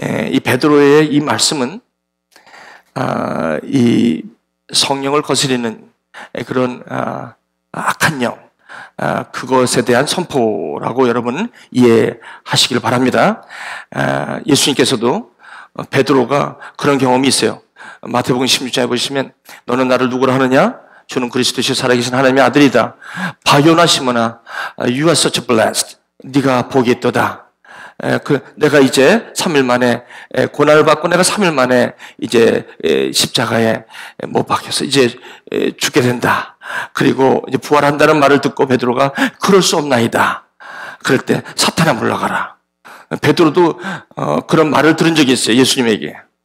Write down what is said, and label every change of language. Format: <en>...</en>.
<ko>이 베드로의 이 말씀은 이 성령을 거스리는 그런 악한 영, 그것에 대한 선포라고 여러분 이해하시길 바랍니다. 예수님께서도 베드로가 그런 경험이 있어요. 마태복음 16장에 보시면 너는 나를 누구라 하느냐? 주는 그리스도시요 살아계신 하나님의 아들이다. 바요나 시몬아,</ko> <en>you are such a blessed.</en> <ko>네가 복이 있도다. 내가 이제 3일 만에 고난을 받고 내가 3일 만에 이제 십자가에 못 박혀서 이제 죽게 된다. 그리고 이제 부활한다는 말을 듣고 베드로가 그럴 수 없나이다. 그럴 때 사탄아 물러가라. 베드로도 그런 말을 들은 적이 있어요. 예수님에게.</ko>